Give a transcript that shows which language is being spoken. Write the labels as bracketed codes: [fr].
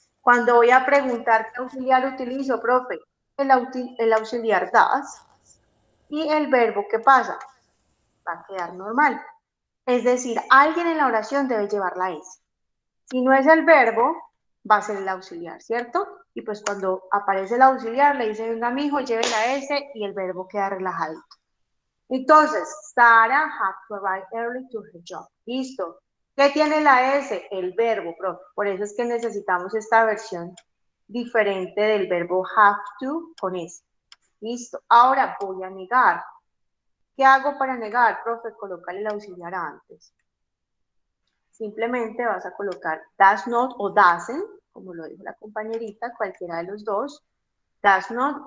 [es] Cuando voy a preguntar qué auxiliar utilizo, profe, el auxiliar does y el verbo ¿qué pasa? Va a quedar normal. Es decir, alguien en la oración debe llevar la S. Si no es el verbo, va a ser el auxiliar, ¿cierto? Y pues cuando aparece el auxiliar, le dice, venga, mijo, lleve la S y el verbo queda relajado. [en] Entonces, Sarah had to arrive early to her job. [es] Listo. ¿Qué tiene la S? El verbo, profe. Por eso es que necesitamos esta versión diferente del verbo have to con S. Listo. Ahora voy a negar. ¿Qué hago para negar, profe? Colocar el auxiliar antes. Simplemente vas a colocar does not o doesn't, como lo dijo la compañerita, cualquiera de los dos. Does not.